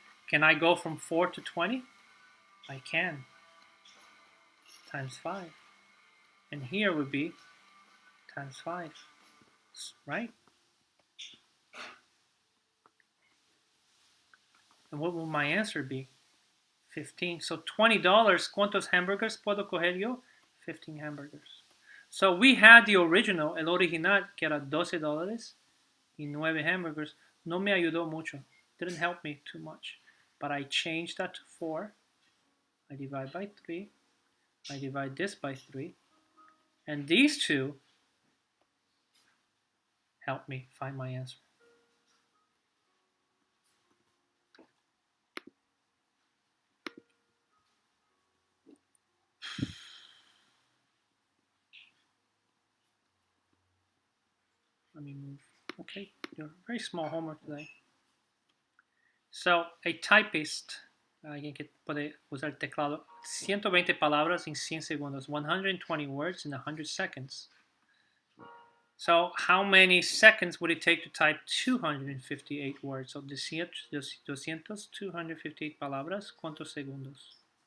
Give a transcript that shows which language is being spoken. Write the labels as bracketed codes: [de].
[en] Can I go from 4 to 20? I can. Times 5. And here would be times 5. Right? And what will my answer be? 15. So $20. [es] ¿Cuántos hamburgers puedo coger yo? 15 hamburgers. [en] So we had the original, [es] el original, que era $12 y 9 hamburgers. No me ayudó mucho. [en] Didn't help me too much. But I changed that to 4. I divide by 3. I divide this by 3. And these two help me find my answer. Let me move. Okay, very small homework today. So, a typist, [es] alguien que puede usar el teclado, 120 palabras en 100 segundos, [en] 120 words in 100 seconds. So, how many seconds would it take to type 258 words? [es] So, 258 palabras, ¿cuántos segundos?